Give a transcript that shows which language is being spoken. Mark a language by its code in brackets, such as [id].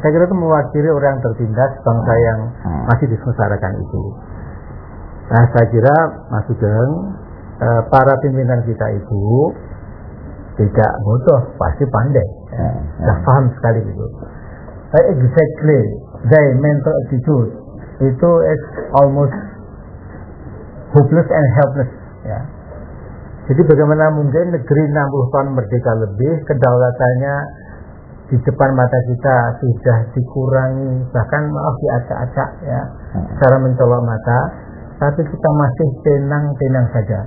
[id] Saya kira itu mewakili orang tertindas bangsa yang masih disengsarakan itu. Nah, saya kira Mas Sugeng, para pimpinan kita itu tidak bodoh, pasti pandai, sudah paham sekali itu. [en] Exactly, their mental attitude [id] itu [en] is almost hopeless and helpless. [id] Ya. Jadi bagaimana mungkin negeri 60 tahun merdeka lebih, kedaulatannya di depan mata kita sudah dikurangi, bahkan maaf diacak-acak ya, secara mencolok mata, tapi kita masih tenang-tenang saja.